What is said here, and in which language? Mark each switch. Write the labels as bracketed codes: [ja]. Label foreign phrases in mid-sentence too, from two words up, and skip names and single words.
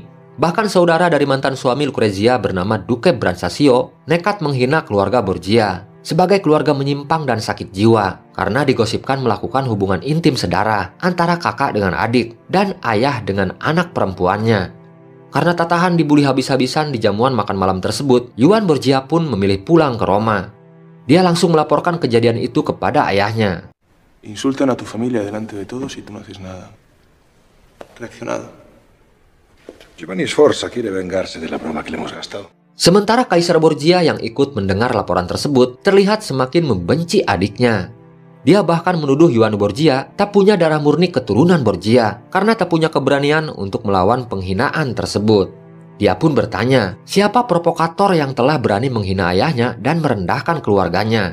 [id] Bahkan saudara dari mantan suami Lucrezia bernama Duke Brancaccio nekat menghina keluarga Borgia sebagai keluarga menyimpang dan sakit jiwa karena digosipkan melakukan hubungan intim sedarah antara kakak dengan adik dan ayah dengan anak perempuannya. Karena tak tahan dibully habis-habisan di jamuan makan malam tersebut, Juan Borgia pun memilih pulang ke Roma. Dia langsung melaporkan kejadian itu kepada ayahnya. [es] Insultan a tu familia delante de todos y tú no haces nada. Reaccionado. Giovanni Sforza quiere vengarse de la broma que le hemos gastado. [id] Sementara Kaisar Borgia yang ikut mendengar laporan tersebut terlihat semakin membenci adiknya. Dia bahkan menuduh Yuan Borgia tak punya darah murni keturunan Borgia karena tak punya keberanian untuk melawan penghinaan tersebut. Dia pun bertanya, siapa provokator yang telah berani menghina ayahnya dan merendahkan keluarganya.